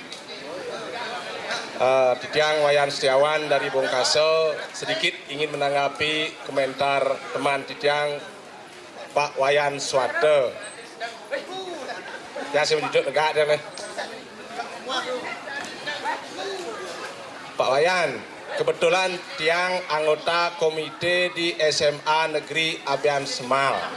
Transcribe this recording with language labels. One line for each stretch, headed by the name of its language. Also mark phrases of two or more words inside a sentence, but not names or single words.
Indonesian: Titiang Wayan Setiawan dari Bongkaso sedikit ingin menanggapi komentar teman Titiang Pak Wayan Swate. Ya saya menunjuk negara dia nih. Pak Wayan, kebetulan Tiang anggota komite di SMA Negeri Abian Semal.